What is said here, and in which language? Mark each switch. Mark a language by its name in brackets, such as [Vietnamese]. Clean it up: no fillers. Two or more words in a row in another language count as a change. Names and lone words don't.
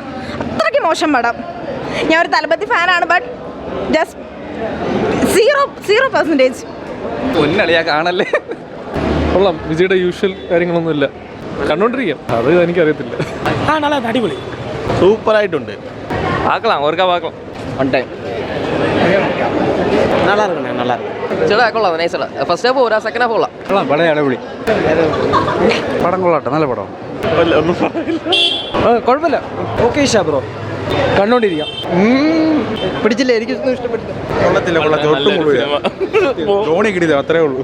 [Malayalam] അത്രയ്ക്ക് മോശം പടം. ഞാൻ ഒരു തലപതി ഫാനാണ്, [English] but just [Malayalam] 0%. പൊന്നളിയാ കാണല്ലേ. കൊള്ളാം. വിജയുടെ യൂഷ്വൽ കാര്യങ്ങളൊന്നുമില്ല, കണ്ടോണ്ടിരിക്കാം. അത് എനിക്കറിയത്തില്ല. നല്ല അടിപൊളി, സൂപ്പറായിട്ടുണ്ട്. [Tamil] பார்க்கலாம், ஒருக்கா பார்க்கலாம். [English] one time [Tamil] நல்லா இருக்குண்ணே, நல்லா இருக்கு. [Malayalam] ചേട്ടാ കൊള്ളാം, നൈസ്. [English] first half [Malayalam] പോരാ, [English] second half [Malayalam] കൊള്ളാം. പടം അടിപൊളി. പടം കൊള്ളാട്ടെ, നല്ല പടം. കുഴപ്പമില്ല, ഓക്കെ ഇഷ ബ്രോ, കണ്ടോണ്ടിരിക്കാം. പിടിച്ചില്ല, എനിക്കൊന്നും ഇഷ്ടപ്പെട്ടില്ല. ധോണി കിട്ടിയത് അത്രേ ഉള്ളൂ.